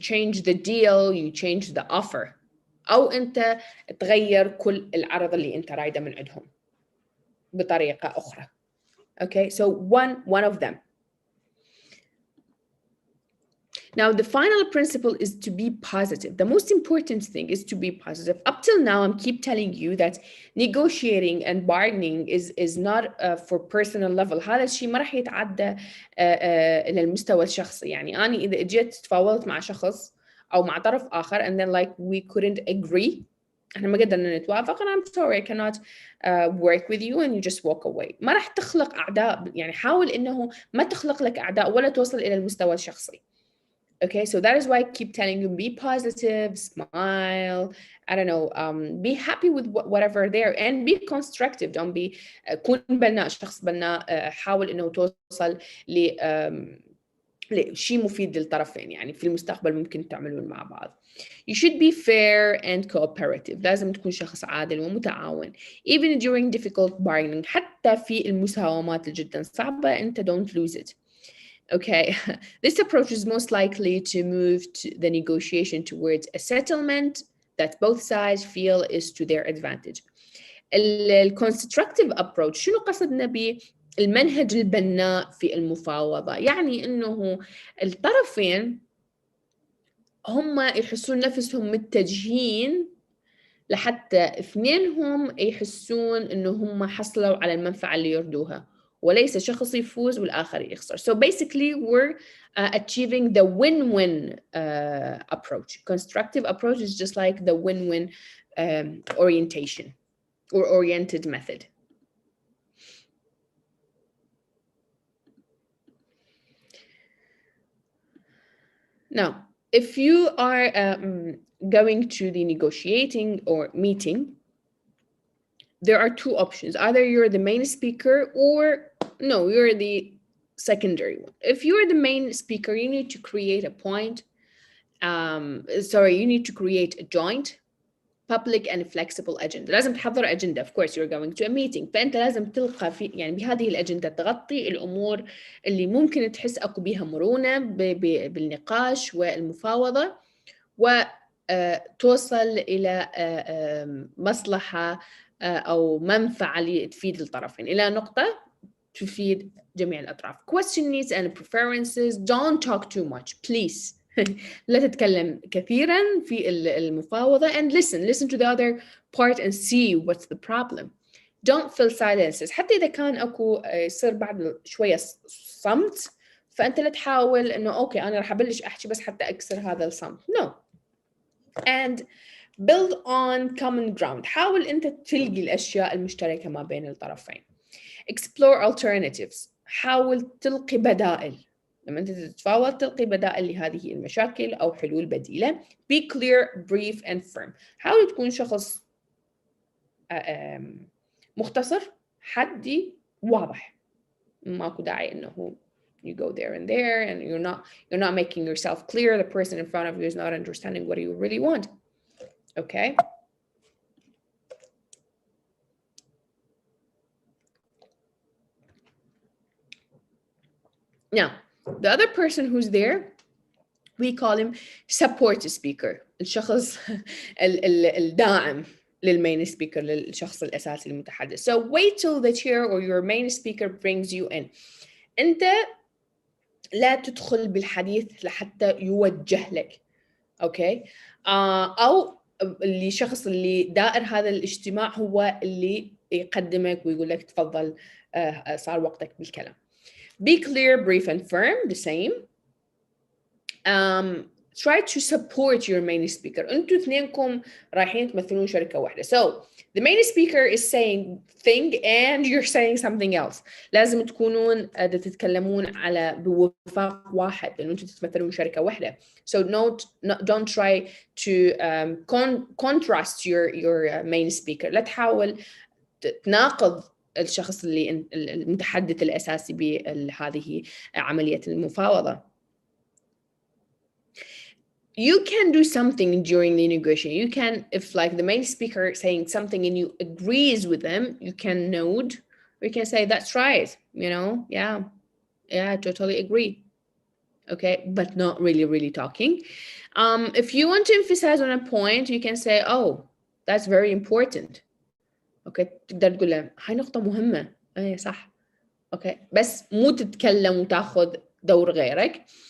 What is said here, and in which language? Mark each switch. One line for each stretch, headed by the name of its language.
English: You change the deal, you change the offer,
Arabic: أو أنت تغير كل العرض اللي أنت رايده من عندهم بطريقة أخرى.
English: Okay, so one of them. Now, the final principle is to be positive. The most important thing is to be positive. Up till now, I'm keep telling you that negotiating and bargaining is not for personal level.
Arabic: هذا الشيء ما راح يتعدى إلى المستوى الشخصي. يعني أنا إذا جيت تفاوضت مع شخص أو مع طرف آخر
English: and then like we couldn't agree,
Arabic: إحنا ما قدرنا نتوافق
English: and I'm sorry I cannot work with you and you just walk away.
Arabic: ما راح تخلق أعداء. يعني حاول إنه ما تخلق لك أعداء ولا توصل إلى المستوى الشخصي.
English: Okay, so that is why I keep telling you, be positive, smile, I don't know, be happy with whatever there and be constructive. Don't be
Arabic: كون بناء, شخص بناء, حاول إنه توصل لشيء مفيد للطرفين. يعني في المستقبل ممكن تعملون مع بعض.
English: You should be fair and cooperative.
Arabic: لازم تكون شخص عادل ومتعاون.
English: Even during difficult bargaining,
Arabic: حتى في المساومات جدا صعبة,
English: أنت don't lose it. Okay, this approach is most likely to move to the negotiation towards a settlement that both sides feel is to their advantage. Constructive approach,
Arabic: شنو قصدنا بالمنهج البناء في المفاوضة؟ يعني إنه الطرفين هم يحسون نفسهم متجهين لحتى اثنينهم يحسون إنه هم حصلوا على المنفعة اللي يريدوها, وليس شخص يفوز والآخر يخسر.
English: So basically we're achieving the win-win approach. Constructive approach is just like the win-win orientation or oriented method. Now, if you are going to the negotiating or meeting, there are 2 options. Either you're the main speaker or no, you're the secondary one. If you're the main speaker, you need to create a point. You need to create a joint public and flexible agenda.
Arabic: لازم تحضر
English: agenda. Of course you're going to a meeting.
Arabic: فأنت لازم تلقى في يعني بهذه الأجندة تغطي الأمور اللي ممكن تحس أكو بها مرونة بالنقاش والمفاوضة، وتوصل إلى مصلحة أو منفعة تفيد الطرفين إلى نقطة تفيد جميع الأطراف.
English: Question needs and preferences. Don't talk too much, please.
Arabic: لا تتكلم كثيرا في المفاوضة
English: and listen to the other part and see what's the problem. Don't fill silences.
Arabic: حتى إذا كان أكو يصير بعد شوية صمت، فأنت لا تحاول إنه أوكي أنا راح أبلش أحكي بس حتى أكسر هذا الصمت.
English: No. And build on common ground.
Arabic: حاول أنت تلقي الأشياء المشتركة ما بين الطرفين.
English: Explore alternatives.
Arabic: حاول تلقي بدائل. لما أنت تتفاوض تلقي بدائل لهذه المشاكل أو حلول بديلة.
English: Be clear, brief and firm.
Arabic: حاول تكون شخص مختصر، حدي، واضح. ماكو داعي إنه
English: you go there and there and you're not making yourself clear. The person in front of you is not understanding what you really want. Okay. Now, the other person who's there, we call him support speaker.
Arabic: الشخص الداعم لل
English: main speaker،
Arabic: للشخص الأساسي المتحدث.
English: So wait till the chair or your main speaker brings you in.
Arabic: أنت لا تدخل بالحديث لحتى يوجه لك. أوكي. أو الشخص اللي دائر هذا الاجتماع هو اللي يقدمك ويقول لك تفضل صار وقتك بالكلام.
English: Be clear, brief and firm, the same. Try to support your main speaker.
Arabic: أنتوا اثنينكم رايحين تمثلون شركة واحدة.
English: So the main speaker is saying thing and you're saying something else.
Arabic: لازم تكونون تتكلمون على بوفاق واحد لأن أنتوا تتمثلون شركة واحدة.
English: So don't try to contrast your main speaker.
Arabic: لا تحاول تناقض الشخص اللي المتحدث الأساسي بهذه عملية المفاوضة.
English: You can do something during the negotiation. You can, if like the main speaker is saying something and you agrees with them, you can nod, or you can say, that's right, yeah, I totally agree. Okay, but not really talking. If you want to emphasize on a point, you can say, oh, that's very important.
Arabic: Okay, تقدر تقول له هاي نقطة مهمة. ايه صح. Okay, بس مو تتكلم وتاخذ دور غيرك.